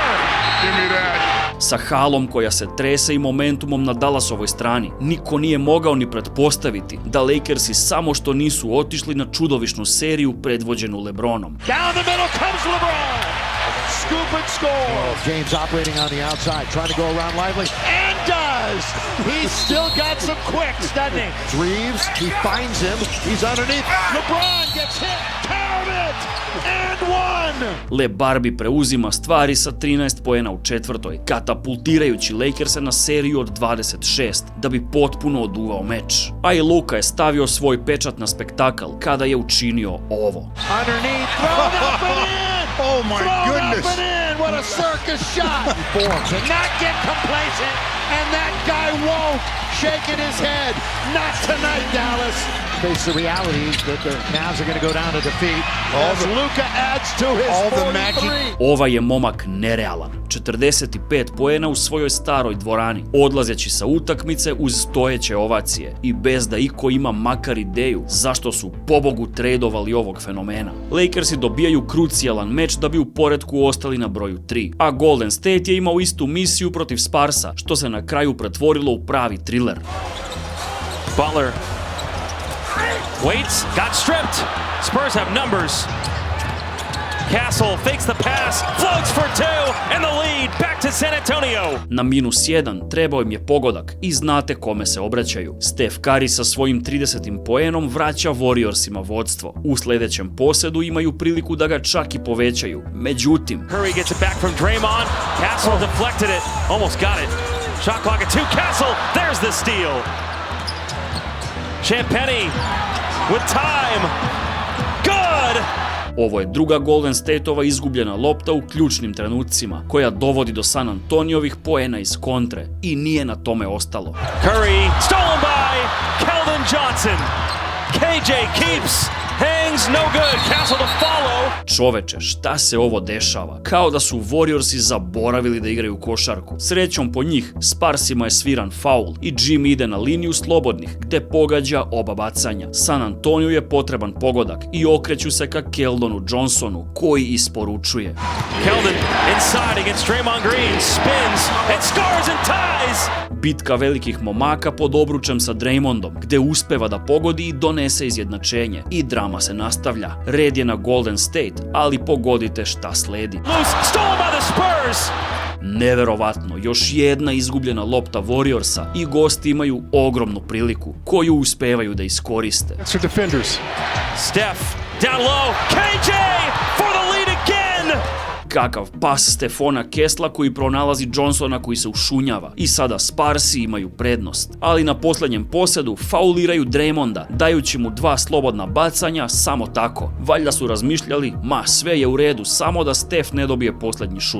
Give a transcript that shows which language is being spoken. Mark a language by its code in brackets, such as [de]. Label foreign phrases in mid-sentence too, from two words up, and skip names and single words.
[en] Give me that. [sr] Sa halom koja se trese i momentumom na Dallasovoj strani, niko nije mogao ni pretpostaviti da Lakersi samo što nisu otišli na čudovišnu seriju predvođenu LeBronom. [en] Down the middle comes LeBron! scoop and score. James operating on the outside, trying to go around Lively, and does. He's still got some quicks, doesn't he? Reeves, he finds him. He's underneath. LeBron gets hit. Count it. And one. [sr] LeBarbi preuzima stvari sa 13 poena u četvrtoj, katapultirajući Lakers-e na seriju od 26, da bi potpuno oduvao meč. A i Luka je stavio svoj pečat na spektakl kada je učinio ovo. [en] Underneath, thrown up and in. Oh my goodness. Thrown up and in. What a circus shot. Forms and not get complacent. And that guy won't. Shaking his head. Not tonight, Dallas. Face the reality that the Mavs are going to go down to defeat. As Luka adds to his 43. [sr] Ovaj je momak nerealan. 45 poena u svojoj staroj dvorani, odlazeći sa utakmice uz stojeće ovacije i bez da iko ima makar ideju zašto su pobogu tradovali ovog fenomena. Lakersi dobijaju krucijalan meč da bi u poretku ostali na broju 3, a Golden State je imao istu misiju protiv Sparsa, što se na kraju pretvorilo u pravi thriller. [en] Butler waits, got stripped. Spurs have numbers. Castle fakes the pass, floats for two, and the lead back to San Antonio. [sr] Na -1 trebao im je pogodak i znate kome se obraćaju. Steph Curry sa svojim 30. poenom vraća Warriorsima vodstvo. U sljedećem posedu imaju priliku da ga čak i povećaju. Međutim, [en] Curry gets it back from Draymond. Castle deflected it, almost got it. Shot clock at 2. Castle, there's the steal. Champagnie with time. Good! [sr] ovo je druga Golden Stateova izgubljena lopta u ključnim trenucima, koja dovodi do San Antoniovih poena iz kontre i nije na tome ostalo. [en] Curry, stolen by Keldon Johnson. KJ keeps, hangs, no good. Castle to follow. [sr] Čoveče, šta se ovo dešava? Kao da su Warriorsi zaboravili da igraju košarku. Srećom po njih, Sparsima je sviran faul i Jim ide na liniju slobodnih, gde pogađa oba bacanja. San Antoniju je potreban pogodak i okreću se ka Keldonu Johnsonu, koji isporučuje. Keldon inside against Draymond Green, spins and scores and ties. Bitka velikih momaka pod obručem sa Draymondom, gde uspeva da pogodi i donese izjednačenje. I drama se nastavlja. Red je na Golden State, ali pogodite šta sledi. [en] Loose, stolen by the Spurs. [sr] Neverovatno, još jedna izgubljena lopta Warriorsa i gosti imaju ogromnu priliku, koju uspevaju da iskoriste. [en] Steph, down low, KJ for the lead again! [sr] Kakav pas Stefona Kessla koji pronalazi Johnsona koji se ušunjava. I sada Sparsi imaju prednost. Ali na posljednjem posedu fauliraju Draymonda, dajući mu 2 slobodna bacanja samo tako. Valjda su razmišljali, sve je u redu, samo da Steph ne dobije posljednji šut.